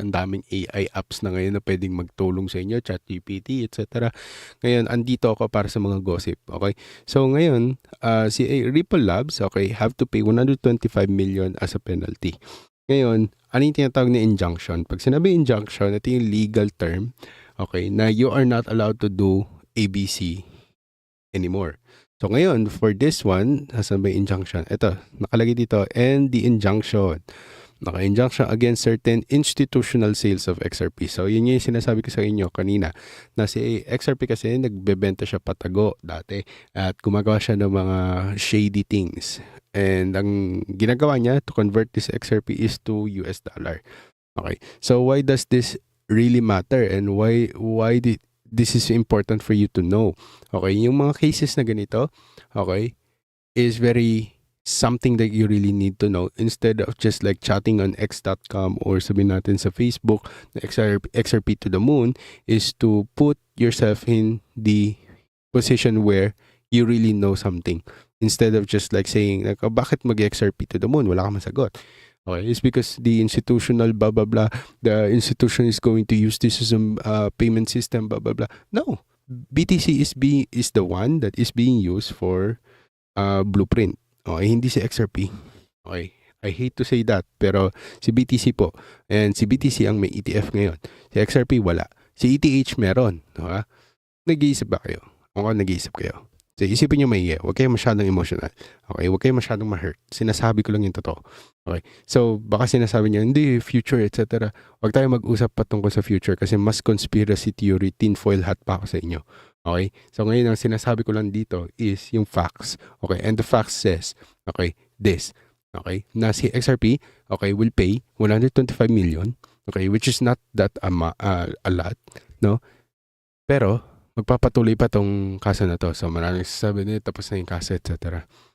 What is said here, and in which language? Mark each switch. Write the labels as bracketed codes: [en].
[tl] Ang daming AI apps na ngayon na pwedeng magtulong sa inyo, ChatGPT, etc. Ngayon, andito ako para sa mga gossip. [en] Okay? So, [tl] ngayon, si [en] Ripple Labs, okay, have to pay 125 million as a penalty. [tl] Ngayon, ano yung tinatawag na injunction? Pag sinabi injunction, ito yung legal term, okay, na [en] you are not allowed to do ABC anymore. [tl] So ngayon, [en] for this one, [tl] nasan ba yung injunction? Ito, nakalagay dito, [en] and the injunction. Okay, injunction against certain institutional sales of XRP. [tl] So, yun yung sinasabi ko sa inyo kanina, na si XRP kasi nagbebenta siya patago dati at gumagawa siya ng mga [en] shady things. And [tl] ang ginagawa niya [en] to convert this XRP is to US dollar. Okay, so why does this really matter and why this is important for you to know? Okay, [tl] yung mga cases na ganito, [en] okay, is very something that you really need to know instead of just like chatting on x.com or [tl] sabihin natin sa Facebook na [en] XRP to the moon, is to put yourself in the position where you really know something instead of just like saying like, oh, [tl] bakit mag-XRP [en] to the moon? [tl] Wala kang masagot. [en] Okay, it's because the institutional blah blah blah, the institution is going to use this as a payment system blah blah blah. No, BTC is the one that is being used for blueprint. [tl] Okay, hindi si XRP. Okay, [en] I hate to say that, [tl] pero si BTC po. And si BTC ang may ETF ngayon. Si XRP wala. Si ETH meron. Okay? Nag-iisip ba kayo? Kung nag-iisip kayo. So, isipin nyo maigi. Huwag kayo masyadong emotional. Okay? Huwag kayo masyadong ma-hurt. Sinasabi ko lang yung totoo. Okay? So, baka sinasabi niya, hindi, future, etc. Huwag tayo mag-usap patungkol sa future kasi mas [en] conspiracy theory, tinfoil hat [tl] pa ako sa inyo. Okay? So, ngayon ang sinasabi ko lang dito is yung facts. [en] Okay? And the facts says, okay, this. Okay? [tl] Na si [en] XRP, okay, will pay 125 million. Okay? Which is not that a lot. No? [tl] Pero, magpapatuloy pa tong kaso na to. So, maraming sasabi nila, tapos na yung kaso, etc.